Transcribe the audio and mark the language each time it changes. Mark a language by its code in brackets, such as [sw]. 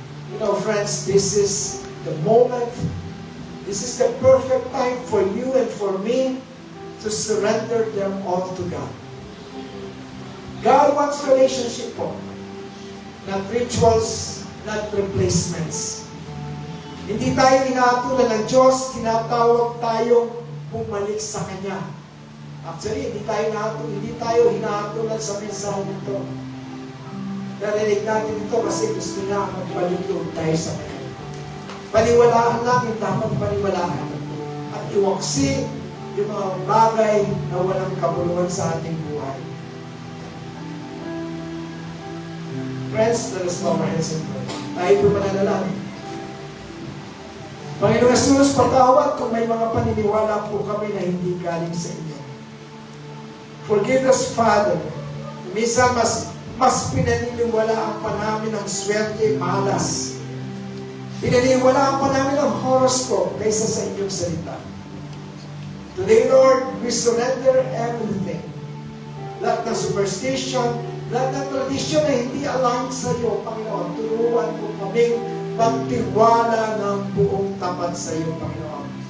[en] You know, friends, this is the moment, this is the perfect time for you and for me to surrender them all to God. God wants relationship po, not rituals, not replacements. [tl] Hindi tayo inaatulan ng Diyos, tinatawag tayong bumalik sa Kanya. Actually, hindi tayo hinaatulan sa mensahe nito. Narinig natin ito kasi gusto niya magbalik loob tayo sa Kanya. Paniwalaan natin, dapat paniwalaan. At iwaksi yung mga bagay na walang kabuluhan sa ating buhay. [en] Friends, let us bow our heads and pray. [tl] Tayo po mananalangin. Panginoon Jesus, patawad kung may mga paniniwala po kami na hindi galing sa inyo. [en] Forgive us, Father. [tl] Minsan mas pinaniniwalaan pa namin ang swerte, malas. Pinaniniwalaan pa namin ang horoscope kaysa sa inyong salita. [en] Today, Lord, we surrender everything. [tl] Lahat ng superstition, lahat ng tradisyon na hindi align sa iyo, Panginoon. Turuan po kaming magtiwala ng buong tapat sa iyo, Panginoon.